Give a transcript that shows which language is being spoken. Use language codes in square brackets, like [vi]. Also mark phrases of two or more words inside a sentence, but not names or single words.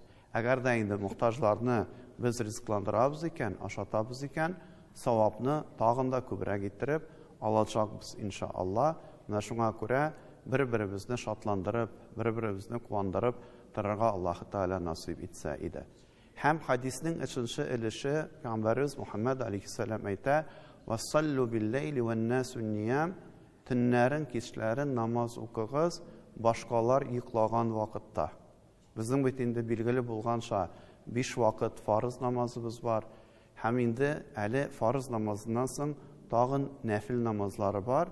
[tt] Әгәр дә инде мохтаҗларны без ризыкландырабыз икән, ашатабыз икән, савапны тагын да күбрәк иттереп алачакбыз иншаалла. Менә шуңа күрә бер-беребезне шатландырып, бер-беребезне куандырып торырга Аллаһ Тәгалә насыйп итсә иде. Һәм хадисның 3нче өлеше Пәйгамбәрбез Мухаммад алейһиссалам әйтә: [ar] "وصلوا بالليل والناس نيام", [tt] төннәрен, кичләрен намаз укыгыз, башкалар йоклаган вакытта. Безнең бит инде билгеле булганча 5 вакыт фарыз намазыбыз бар. Һәм инде әле фарыз намазыннан соң тагын нәфил намазлары бар.